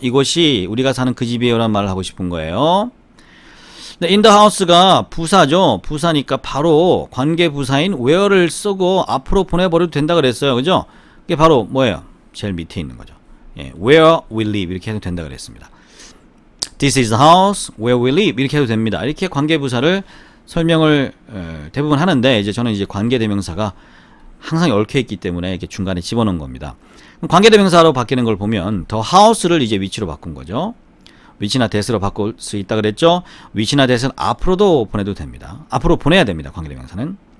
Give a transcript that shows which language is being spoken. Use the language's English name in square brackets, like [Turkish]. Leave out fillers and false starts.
[Korean] 이것이 우리가 사는 그 집이에요 라는 말을 하고 싶은 거예요. 근데 in the house가 부사죠. 부사니까 바로 관계부사인 where를 쓰고 앞으로 보내버려도 된다 그랬어요. 그죠? 이게 바로 뭐예요? 제일 밑에 있는 거죠. [English] where we live [Korean] 이렇게 해도 된다 그랬습니다. [English] This is the house where we live [Korean] 이렇게 해도 됩니다. 이렇게 관계부사를 설명을 대부분 하는데 이제 저는 이제 관계대명사가 항상 얽혀 있기 때문에 이렇게 중간에 집어넣은 겁니다. 그럼 관계대명사로 바뀌는 걸 보면 the house를 이제 위치로 바꾼 거죠. 위치나 that으로 바꿀 수 있다 그랬죠. 위치나 that은 앞으로도 보내도 됩니다. 앞으로 보내야 됩니다. 관계대명사는.